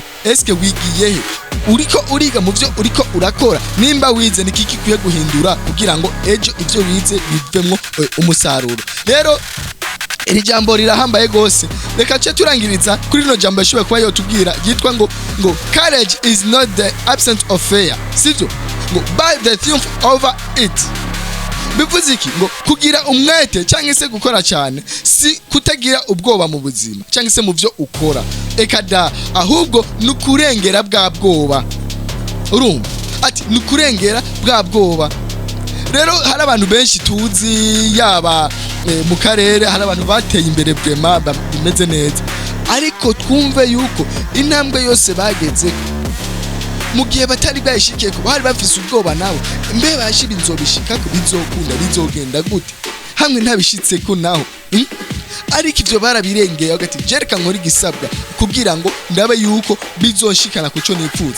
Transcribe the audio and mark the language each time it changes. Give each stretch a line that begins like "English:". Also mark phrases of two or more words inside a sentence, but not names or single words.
Rundi: Eske wigiyehe? Uriko uriga mu byo uriko urakora? Nimba wize ni kiki kwiye guhindura kugira ngo ejo ivyo wize bivemwo umusaruro? Rero iri jambo rirahambaye gose. Reka cyo turangiriza kuri no jambo yashoboye kuba yotubwira yitwa ngo
English: courage is not the absence of fear
Rundi: sivyo, ngo
English: by the triumph over it.
Rundi: Bivuze iki? Ngo kugira umwete cyangwa se gukora cyane si kutagira ubwoba mu buzima cyangwa se mu byo ukora, ekada ahubwo nukurengera bwa bwoba. Urumva ati nukurengera bwa bwoba. Rero hari abantu benshi tuzi yaba mu karere, hari abantu bateye imbere brema bimeze neza, ariko twumve yuko intambwe yose bageze mu gihe batari bayishikiye ko bari bafise ubwoba nawe mbe bashira inzobishikako bizokunda bizogenda gute hamwe ntabishitse ko naho ariko ivyo barabirengeye agati jereka nkora igisabwa kugira ngo ndabe yuko bizoshikana kuco nipfuza.